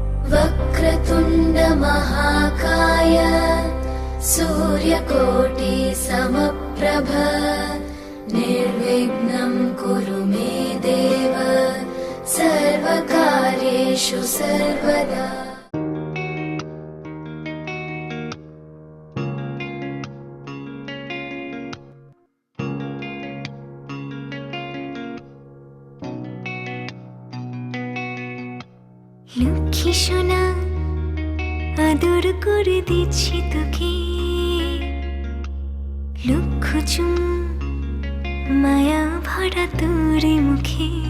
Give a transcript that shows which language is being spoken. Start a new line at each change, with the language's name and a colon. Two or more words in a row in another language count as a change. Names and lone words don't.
Sanskrit: वक्रतुण्ड महाकाय सूर्यकोटि समप्रभ निर्विघ्नं कुरु मे देव सर्वकार्येषु सर्वदा।
Bangla: লক্ষ্মী সোনা আদর করে দিচ্ছি তোকে, লক্ষ চুম মায়া ভরা তোর মুখে।